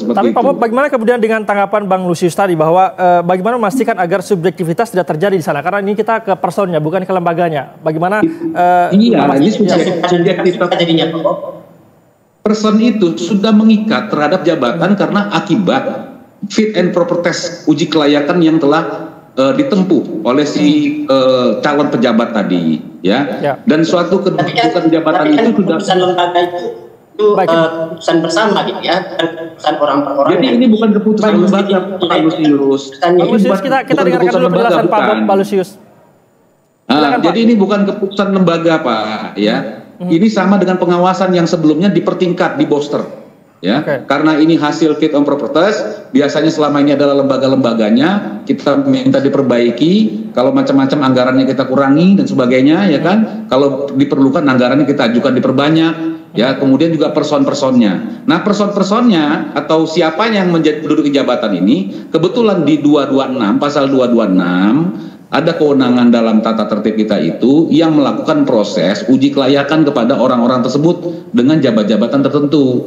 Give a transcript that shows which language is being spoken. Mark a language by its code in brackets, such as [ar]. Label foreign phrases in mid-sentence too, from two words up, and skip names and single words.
[id] Tapi Pak Bob, bagaimana kemudian dengan tanggapan Bang Lusius tadi bahwa bagaimana memastikan agar subjektivitas tidak terjadi di sana? Karena ini kita ke personnya, bukan ke lembaganya. Bagaimana? Ini subjektivitas jadinya, Pak Bob. Person itu sudah mengikat terhadap jabatan karena akibat [en] fit and proper test [id] uji kelayakan yang telah ditempuh oleh si calon pejabat tadi, ya. Dan suatu kedudukan jabatan itu sudah keputusan lembaga itu keputusan bersama, gitu ya, keputusan orang per orang. Jadi ini bukan keputusan lembaga, Pak Lusius. Pak Lusius, kita dengarkan dulu penjelasan Pak Lusius. Jadi ini bukan keputusan lembaga, Pak, ya. Ini sama dengan pengawasan yang sebelumnya dipertingkat, di booster, ya. Karena ini hasil [en] fit and proper test, [id] biasanya selama ini adalah lembaga-lembaganya, kita minta diperbaiki, kalau macam-macam anggarannya kita kurangi dan sebagainya, ya kan. Kalau diperlukan anggarannya kita ajukan diperbanyak, ya. Kemudian juga person-personnya. Nah, person-personnya atau siapa yang menjadi penduduk jabatan ini, kebetulan di 226, pasal 226, ada kewenangan dalam tata tertib kita itu yang melakukan proses uji kelayakan kepada orang-orang tersebut dengan jabatan tertentu.